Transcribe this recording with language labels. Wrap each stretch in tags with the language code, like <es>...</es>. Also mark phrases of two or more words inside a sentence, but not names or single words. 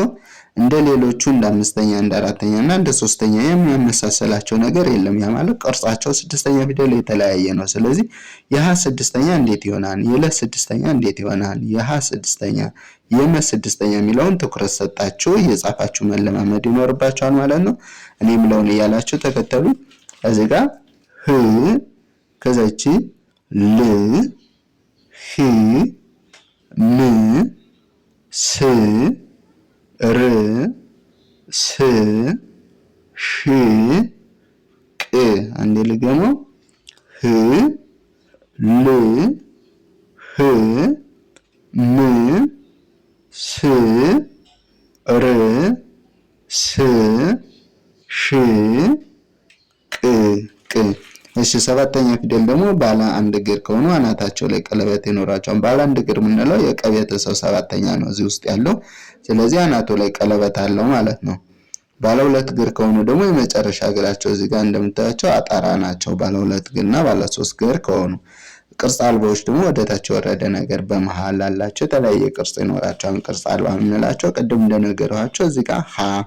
<am>እንደ ሌሎቹ እንደ አምስተኛ እንደ አራተኛ እና እንደ ሶስተኛ የሚያመሳሰላቸው ነገር የለም። ያ ማለት ቅርጻቸው ስድስተኛ ፊደል የተለያየ ነው። ስለዚህ የሀ ስድስተኛ እንዴት ይሆናል? የለ ስድስተኛ እንዴት ይሆናል? የሀ ስድስተኛ የመ ስድስተኛ የሚለውን ትኩረት ሰጣችሁ እየጻፋችሁ መለማመድ ይኖርባችኋል ማለት ነው። እኔ የምለውን እያላችሁ ተከተሉ። እዚህ ጋር ህ ከዛች ል ህ ም ስ ር ስ ሽ ቅ። አንዴ ልገመው። ህ ል ህ ም ስ ር ስ ሽ ቅ ቅ። እሺ ሰባተኛ ፊደል ደግሞ ባለ አንድ እግር ከሆኑ አናታቸው ላይ ቀለበት ይኖራቸዋል። ባለ አንድ እግር የምንለው የቀ ቤተሰብ ሰባተኛ ነው እዚህ ውስጥ ያለው። ስለዚህ አናቱ ላይ ቀለበት አለው ማለት ነው። ባለ ሁለት እግር ከሆኑ ደግሞ የመጨረሻ እግራቸው እዚህ ጋር እንደምታያቸው አጣራ ናቸው። ባለ ሁለት እግርና ባለ ሶስት እግር ከሆኑ ቅርጽ አልባዎች ደግሞ ወደታች የወረደ ነገር በመሃል አላቸው። የተለያየ ቅርጽ ይኖራቸዋል። ቅርጽ አልባ የምንላቸው ቅድም እንደነገርኋቸው እዚህ ጋር ሀ</am>